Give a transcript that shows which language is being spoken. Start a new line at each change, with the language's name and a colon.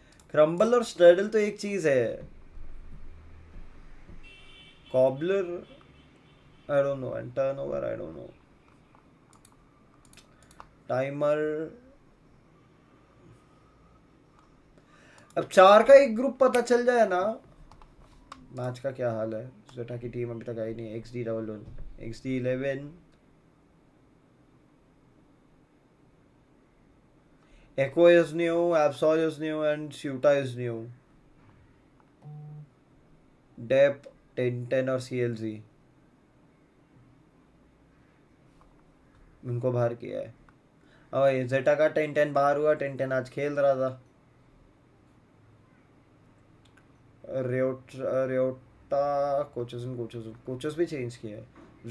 Hindi: Crumble और स्टर्डल तो एक चीज है, cobbler
English: I don't know,
Hindi: and turnover I don't know, timer. अब 4 का एक ग्रुप पता चल जाए ना। मैच का क्या हाल है? जेटा की टीम अभी तक आई नहीं।
English: XD11 XD11 Echo is new, Absol is new, and Suta is new.
Hindi: Dep 10-10 और CLZ उनको बाहर किया है। और जेटा का 10-10 बाहर हुआ, 10-10 आज खेल रहा था। रियोटा कोचेस भी चेंज किए हैं।